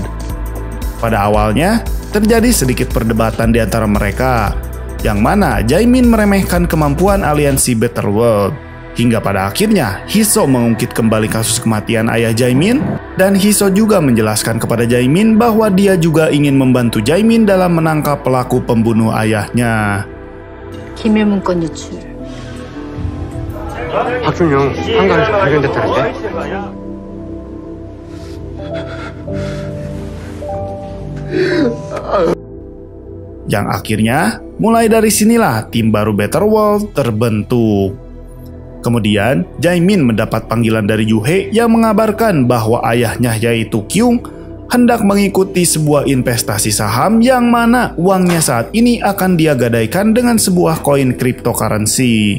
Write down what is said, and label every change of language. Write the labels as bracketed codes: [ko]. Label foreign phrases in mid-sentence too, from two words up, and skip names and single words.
[id] Pada awalnya, terjadi sedikit perdebatan di antara mereka, yang mana Jaemin meremehkan kemampuan aliansi Battleworld. Hingga pada akhirnya, Hiso mengungkit kembali kasus kematian ayah Jaemin, dan Hiso juga menjelaskan kepada Jaemin bahwa dia juga ingin membantu Jaemin dalam menangkap pelaku pembunuh ayahnya. [ko] 기밀 문건 유출. 박준영 한강에서 발견됐다는데? [id] Yang akhirnya, mulai dari sinilah tim baru Battleworld terbentuk. Kemudian, Jaemin mendapat panggilan dari Ju-hye yang mengabarkan bahwa ayahnya yaitu Kyung hendak mengikuti sebuah investasi saham yang mana uangnya saat ini akan dia gadaikan dengan sebuah koin cryptocurrency.